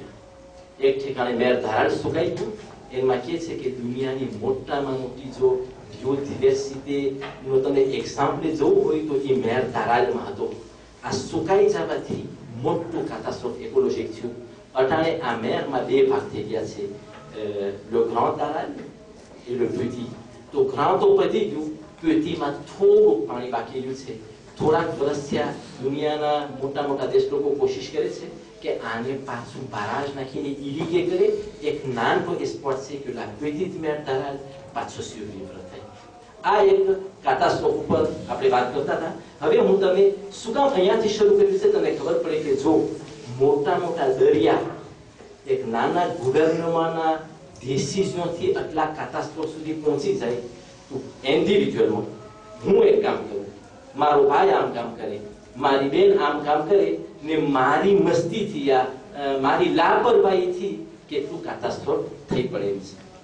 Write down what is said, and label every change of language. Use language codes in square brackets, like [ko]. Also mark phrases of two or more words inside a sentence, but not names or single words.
[gu] એક ઠેકાણે મેર ધારાળ સુકાઈ ગયું. એમાં કહે છે કે દુનિયાની મોટામાં મોટી જો બાયોડાયવર્સિટીનું તમે એક્ઝામ્પલ જોવું હોય તો એ મેર ધારાળમાં હતો. આ સુકાઈ જવાથી મોટું [fr] catastrophe écologique [gu] થયું. અટાણે આ મેરમાં બે ભાગ થઈ ગયા છે, [fr] le grand ધારાળ et le petit. [gu] તો grand તો પતી ગયું, petitમાં થોડું પાણી બાકી રહ્યું છે. થોડાક વર્ષ થયા દુનિયાના મોટા મોટા દેશ લોકો કોશિશ કરે છે કે આને પાછું બારાજ નાખીને ઇરિગેટ કરે. એક નાનો એસ્પોર્ટ છે કે [fr] la petite mer [gu] ધારાળ પાછો survivre થાય. આ એક કાટાસ્ટ્રોફ ઉપર આપણે વાત કરતા હતા. હવે હું તમે શું કામ અહીંયાથી શરૂ કર્યું છે તમને ખબર પડે કે જો મોટા મોટા દરિયા એક નાના ગવર્નમેન્ટના ડિસિઝનથી આટલા કાટાસ્ટ્રોફ સુધી પહોંચી જાય તો ઇન્ડિવિડ્યુઅલમાં હું એક કામ કરું, મારો ભાઈ આમ કામ કરે, મારી બેન આમ કામ કરે ને મારી મસ્તીથી યા મારી લાપરવાહીથી કેટલું કાટાસ્ટ્રોફ થઈ પડે એમ છે.